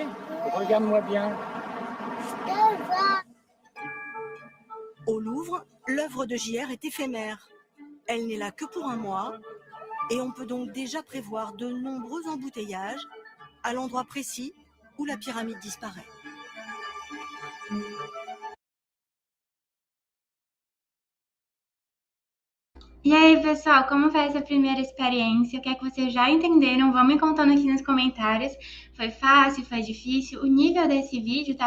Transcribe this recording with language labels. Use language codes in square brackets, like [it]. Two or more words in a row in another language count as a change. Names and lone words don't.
[fr] Regarde-moi bien. Au Louvre, l'œuvre de JR est éphémère. Elle n'est là que pour un mois, et on peut donc déjà prévoir de nombreux embouteillages à l'endroit précis où la pyramide disparaît. [pt] E aí, pessoal, como foi essa primeira experiência? O que é que vocês já entenderam? Vão me contando aqui nos comentários. Foi fácil? Foi difícil? O nível desse vídeo, tá?